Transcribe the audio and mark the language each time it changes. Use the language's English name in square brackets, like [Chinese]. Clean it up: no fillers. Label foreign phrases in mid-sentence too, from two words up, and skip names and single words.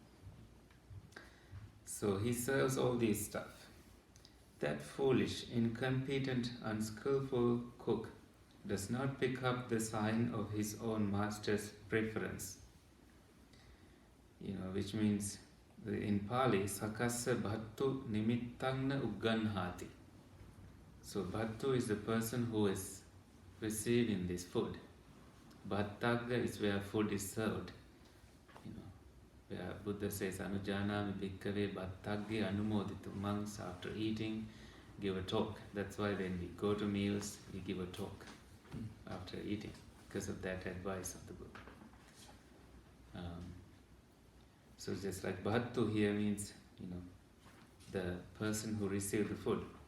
[English] So he serves all these stuff. That foolish, incompetent, unskillful cook does not pick up the sign of his own master's preference. Which means in Pali, [Pali] sakassa bhattu nimittangna ugganhati. [English] So bhattu is the person who is receiving this food. Bhattagga is where food is served. Where Buddha says, [Pali] Anujanami bhikkave bhattagge anumoditu. [English] Monks, after eating, give a talk. That's why when we go to meals, we give a talk after eating, because of that advice of the Buddha. So just like bhattu here means, the person who received the food.